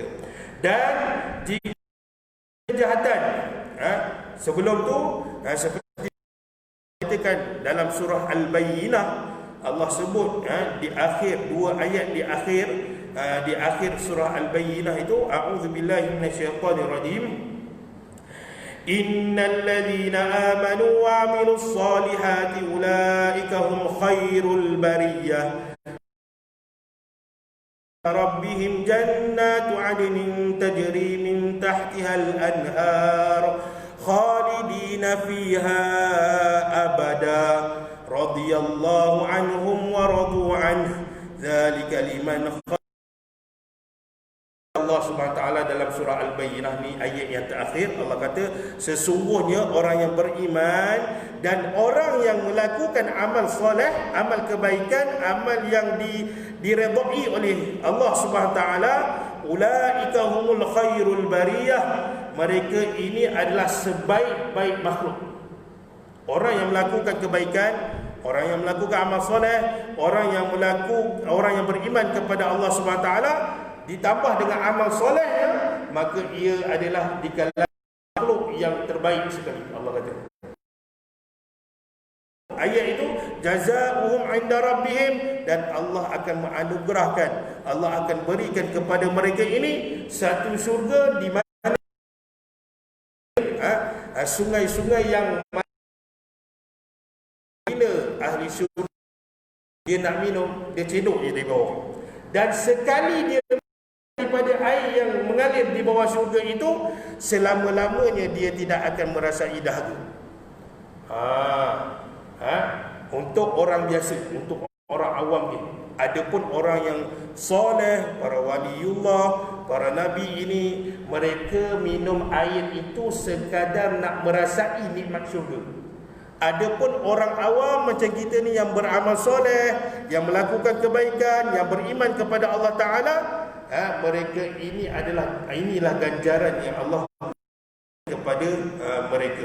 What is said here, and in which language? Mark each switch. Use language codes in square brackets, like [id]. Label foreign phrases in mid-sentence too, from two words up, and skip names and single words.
[ms] Dan jika kejahatan sebelum tu, seperti dikatakan dalam surah Al-Bayyinah, Allah sebut di akhir dua ayat di akhir surah Al-Bayyinah itu, [ar] أعوذ بالله من الشيطان الرجيم, إن الذين آمنوا وعملوا الصالحات أولئك هم خير البرية ربهم جنات عدن تجري من تحتها الأنهار خالدين فيها أبدا رضي الله عنهم ورضوا عنه ذلك لمن [ms] Allah [ar] سبحانه وتعالى [ms] dalam surah Al-Bayyinah ni, ayat yang terakhir, Allah kata sesungguhnya orang yang beriman dan orang yang melakukan amal soleh, amal kebaikan, amal yang diredai oleh Allah [ar] سبحانه وتعالى, أولئك هم خير البرية, [ms] mereka ini adalah sebaik-baik makhluk. Orang yang melakukan kebaikan, orang yang melakukan amal soleh, orang yang beriman kepada Allah [ar] سبحانه وتعالى, [ms] ditambah dengan amal solehnya, maka ia adalah di kalangan makhluk yang terbaik sekali. Allah kata ayat itu, [ar] جزاؤهم عند ربهم, [ms] dan Allah akan menganugerahkan, Allah akan berikan kepada mereka ini satu syurga di mana sungai-sungai yang bila ahli syurga dia nak minum, dia cedok je di bawah, dan sekali dia daripada air yang mengalir di bawah syurga itu, selama-lamanya dia tidak akan merasai dahaga. Untuk orang biasa, untuk orang awam ni. Adapun orang yang soleh, para waliullah, para nabi ini mereka minum air itu sekadar nak merasai nikmat syurga. Adapun orang awam macam kita ni yang beramal soleh, yang melakukan kebaikan, yang beriman kepada Allah Ta'ala, mereka inilah ganjaran yang Allah kepada mereka.